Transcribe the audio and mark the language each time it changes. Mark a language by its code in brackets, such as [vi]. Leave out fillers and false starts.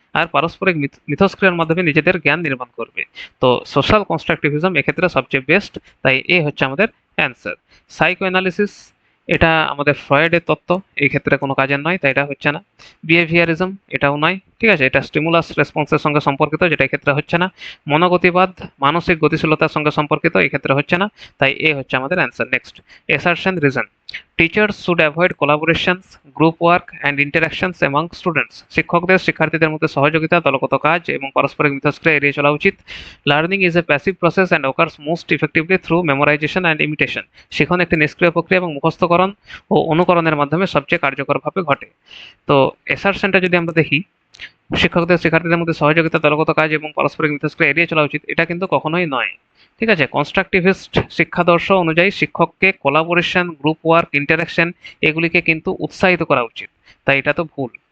[bn] আর পারস্পরিক মিথস্ক্রিয়ার মাধ্যমে নিজেদের জ্ঞান নির্মাণ করবে। তো সোশ্যাল কনস্ট্রাকটিভিজম এক্ষেত্রে সবচেয়ে বেস্ট, তাই এ হচ্ছে আমাদের অ্যান্সার। সাইকো অ্যানালিসিস এটা আমাদের ফ্রয়েডের তত্ত্ব, এই ক্ষেত্রে কোনো কাজের নয়, তাই এটা হচ্ছে না। বিহেভিয়ারিজম এটাও নয়, ঠিক আছে? এটা স্টিমুলাস রেসপন্সের সঙ্গে সম্পর্কিত, যেটা এক্ষেত্রে হচ্ছে না। মনোগতিবাদ মানসিক গতিশীলতার সঙ্গে সম্পর্কিত, এই ক্ষেত্রে হচ্ছে না, তাই এ হচ্ছে আমাদের answer. [en] Next, assertion reason. Teachers should avoid collaborations, group work and interactions among students. [bn] শিক্ষকদের শিক্ষার্থীদের মধ্যে সহযোগিতা, দলগত কাজ এবং পারস্পরিক মিথস্ক্রিয়া এড়িয়ে চলা উচিত। [en] Learning is a passive process and occurs most effectively through memorization and imitation. [bn] শিখন একটি নিষ্ক্রিয় প্রক্রিয়া এবং মুখস্থকরণ ও অনুকরণের মাধ্যমে সবচেয়ে কার্যকরভাবে ঘটে। তো assertionটা যদি আমরা দেখি, শিক্ষকদের শিক্ষার্থীদের মধ্যে সহযোগিতা, দলগত কাজ এবং পারস্পরিক মিথস্ক্রিয়া এড়িয়ে চলা উচিত, এটা কিন্তু কখনোই নয়, ঠিক আছে? কনস্ট্রাকটিভিস্ট শিক্ষাদর্শ অনুযায়ী শিক্ষককে কোলাবোরেশন, গ্রুপ ওয়ার্ক, ইন্টারাকশন এগুলিকে কিন্তু উৎসাহিত করা উচিত, তাই এটা তো ভুল।